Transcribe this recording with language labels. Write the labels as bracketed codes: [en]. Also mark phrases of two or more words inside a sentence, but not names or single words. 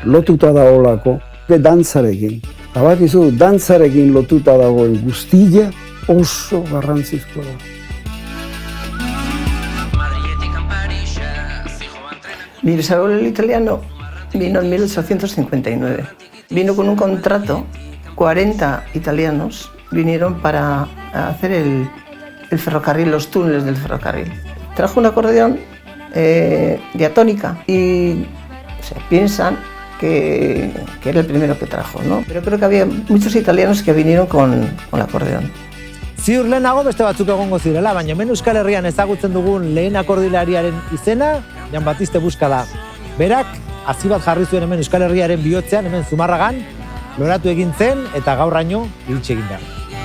[eu] Lotuta dagoelako dantzarekin. Bakizu, dantzarekin lotuta dagoen guztia oso garrantzizkoa da. [es] Mi bisabuelo el italiano vino en 1859. Vino con un contrato, 40 italianos vinieron para hacer el ferrocarril, los túneles del ferrocarril. Trajo un acordeón diatónica y se piensan que era el primero que trajo, ¿no? Pero creo que había muchos italianos que vinieron con el acordeón. [eu] Ziur lehenago beste batzuk egongo zirela, baina hemen Euskal Herrian ezagutzen dugun lehen akordilariaren izena, Jan Batiste Busca da. Berak, hazi bat jarri zuen hemen Euskal Herriaren bihotzean, hemen Zumarragan, loratu egin zen eta gaurraino iritsi egin da.